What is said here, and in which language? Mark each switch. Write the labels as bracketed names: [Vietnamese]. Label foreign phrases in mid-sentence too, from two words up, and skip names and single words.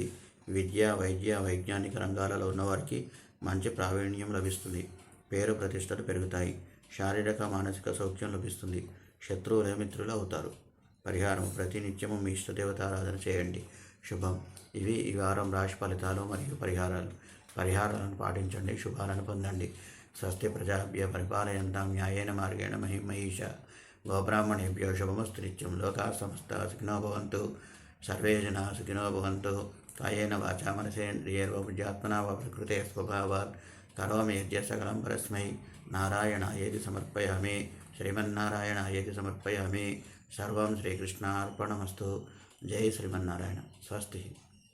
[Telugu] విద్య, వైద్య, వైజ్ఞానిక రంగాలలో ఉన్నవారికి మంచి ప్రావీణ్యం లభిస్తుంది. పేరు ప్రతిష్టలు పెరుగుతాయి. శారీరక మానసిక సౌఖ్యం లభిస్తుంది. శత్రువులే మిత్రులు అవుతారు. పరిహారం: ప్రతినిత్యము మీ ఇష్టదేవత ఆరాధన చేయండి. శుభం. ఇవి ఈ వారం రాశి ఫలితాలు మరియు పరిహారాలను పాటించండి. శుభాలను పొందండి. [Sanskrit] స్వస్తి ప్రజాభ్య పరిపాలయంతాం న్యాయేన మార్గేణ మహిమహీష. గోబ్రాహ్మణేభ్యో శుభమస్తు నిత్యం. లోకాః సమస్తాః సుఖినో భవంతు. సర్వే జనాః సుఖినో భవంతు. కాయేన వాచా మనసేంద్రియైర్వా బుద్ధ్యాత్మనా వా ప్రకృతే స్వభావాత్ కరోమి యద్యత్ సకలం పరస్మై నారాయణాయేతి సమర్పయామి. శ్రీమన్నారాయణాయేతి సమర్పయామి. సర్వం శ్రీకృష్ణార్పణమస్తు. జై శ్రీమన్నారాయణ. స్వస్తి.